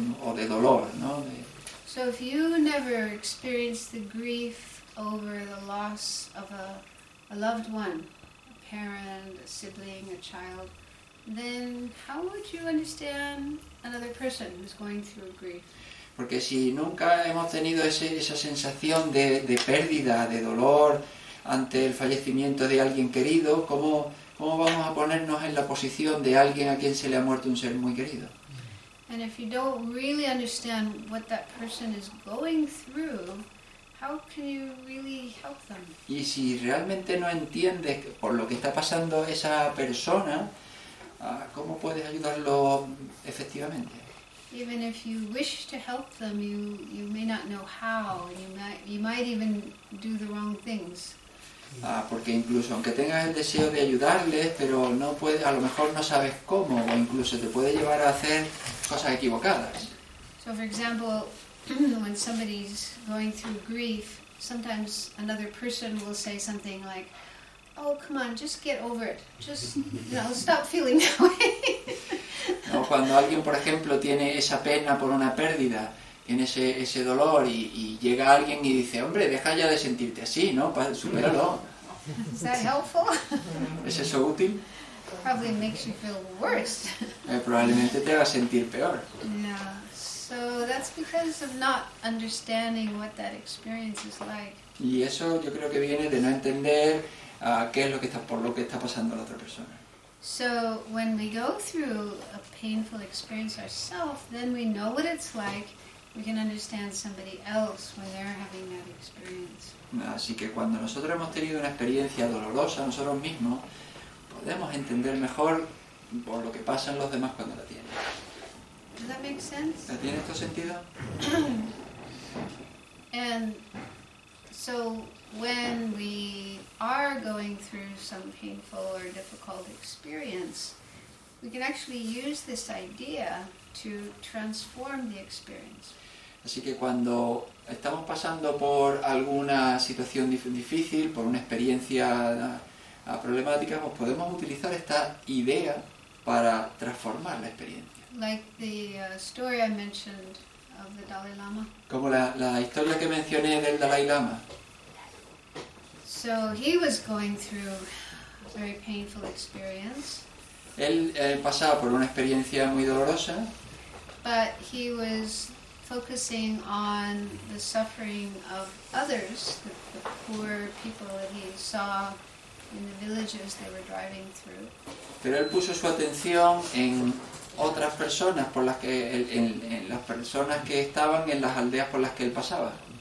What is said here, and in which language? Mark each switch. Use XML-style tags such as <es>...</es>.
<es>o de dolor, ¿no?</es> <en>So if you never experienced the grief over the loss of a loved one, a parent, a sibling, a child, then how would you understand another person who's going through grief?</en> <es>Porque si nunca hemos tenido esa sensación de pérdida, de dolor ante el fallecimiento de alguien querido, ¿cómo vamos a ponernos en la posición de alguien a quien se le ha muerto un ser muy querido?</es> <en>And if you don't really understand what that person is going through, how can you really help them?</en> <es>Y si realmente no entiendes por lo que está pasando esa persona, ¿cómo puedes ayudarlo efectivamente?</es> <en>Even if you wish to help them, you may not know how, and you might even do the wrong things.</en> <es>Porque incluso aunque tengas el deseo de ayudarles, pero no puedes, a lo mejor no sabes cómo, o incluso te puede llevar a hacer cosas equivocadas.</es> <en>So, for example, when somebody's going through grief, sometimes another person will say something like, "Oh, come on, just get over it. Just, stop feeling that way."</en> <es>¿No? Cuando alguien, por ejemplo, tiene esa pena por una pérdida, tiene ese dolor y llega alguien y dice, hombre, deja ya de sentirte así, ¿no? Supéralo.</es> <en>Is that helpful?</en> <es>¿Es eso útil?</es> <en>Probably makes you feel worse.</en> <es>Probablemente te haga sentir peor.</es> <en>Yeah. So that's because of not understanding what that experience is like.</en> <es>Y eso yo creo que viene de no entender qué es por lo que está pasando la otra persona.</es> <en>So when we go through a painful experience ourselves, then we know what it's like. We can understand somebody else when they're having that experience.</en> <es>Así que cuando nosotros hemos tenido una experiencia dolorosa nosotros mismos, podemos entender mejor por lo que pasa en los demás cuando la tienen.</es> <en>Does that make sense?</en> <es>¿Tiene esto sentido?</es> <en>And so when we are going through some painful or difficult experience, we can actually use this idea to transform the experience.</en> <es>Así que cuando estamos pasando por alguna situación difícil, por una experiencia problemática, pues podemos utilizar esta idea para transformar la experiencia.</es> <en>Like the story I mentioned of the Dalai Lama.</en> <es>Como la historia que mencioné del Dalai Lama.</es> <en>So he was going through a very painful experience.</en> <es>Él pasaba por una experiencia muy dolorosa,</es> <en>but he was focusing on the suffering of others, the poor people that he saw in the villages they were driving through.</en> <es>Pero él puso su atención en otras personas, en las personas que estaban en las aldeas por las que él pasaba.</es>